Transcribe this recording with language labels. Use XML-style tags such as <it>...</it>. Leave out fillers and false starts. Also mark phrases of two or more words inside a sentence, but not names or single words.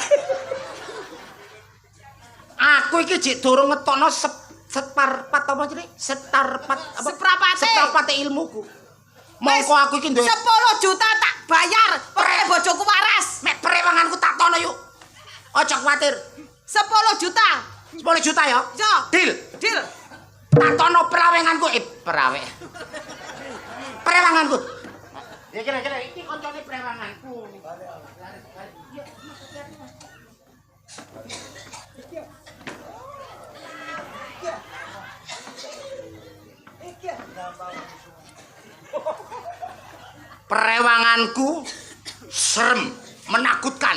<jv>Aku iki jek durung ngetokno separpat apa jenenge? Setarpat apa? Seprapate. Seprapate ilmuku. Mongko aku iki duwe 10 juta tak bayar. Pokoknya bojoku waras. mek prewanganku tak tono yuk. Aja kuwatir. 10 juta. 10 juta ya? Yo. Deal. Deal. Tak tono perawenganku prewanganku. Ya kira-kira iki koncone prewanganku. Prewanganku serem, menakutkan.</jv>